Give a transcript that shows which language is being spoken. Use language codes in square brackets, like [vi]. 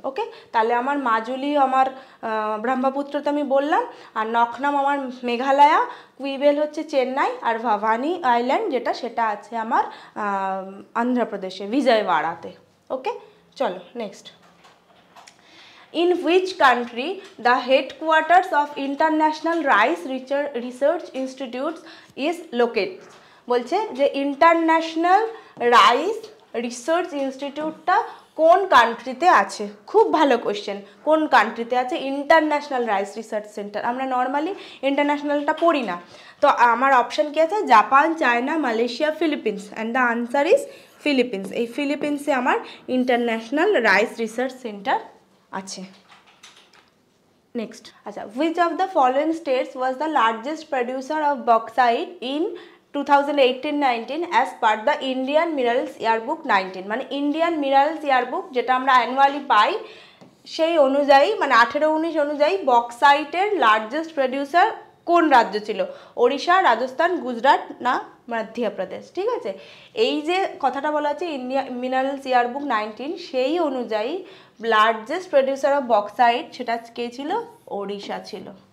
[bn] ওকে, তাহলে আমার মাজুলি আমার ব্রহ্মপুত্রতে আমি বললাম, আর নকনাম আমার মেঘালয়া, কুইবেল হচ্ছে চেন্নাই, আর ভবানী আইল্যান্ড যেটা সেটা আছে আমার অন্ধ্রপ্রদেশে বিজয়ওয়াড়াতে। ওকে, চলো next. [en] In which country the headquarters of International Rice Research Institute is located? [bn] বলছে যে ইন্টারন্যাশনাল রাইস রিসার্চ ইনস্টিটিউটটা কোন কান্ট্রিতে আছে? খুব ভালো কোশ্চেন, কোন কান্ট্রিতে আছে? International rice research centre. আমরা নর্মালি ইন্টারন্যাশনালটা পড়ি না, তো আমার অপশান কি আছে? [en] Japan, China, Malaysia, Philippines, and the answer is Philippines. [bn] এই ফিলিপিন্সে আমার ইন্টারন্যাশনাল রাইস রিসার্চ সেন্টার আছে। [en] Next, আচ্ছা, which of the following states was the largest producer of bauxite in 2018-19 as per the Indian Minerals Yearbook 19? [bn] মানে Indian minerals yearbook যেটা আমরা annually পাই সেই অনুযায়ী, মানে 18-19 অনুযায়ী বক্সাইটের লার্জেস্ট প্রডিউসার কোন রাজ্য ছিল? ওড়িশা, রাজস্থান, গুজরাট না মধ্যপ্রদেশ? ঠিক আছে, এই যে কথাটা বলা আছে ইন্ডিয়া মিনারেলস ইয়ারবুক 19, সেই অনুযায়ী লার্জেস্ট প্রডিউসার অফ বক্সাইট সেটা কে ছিল? ওড়িশা ছিল।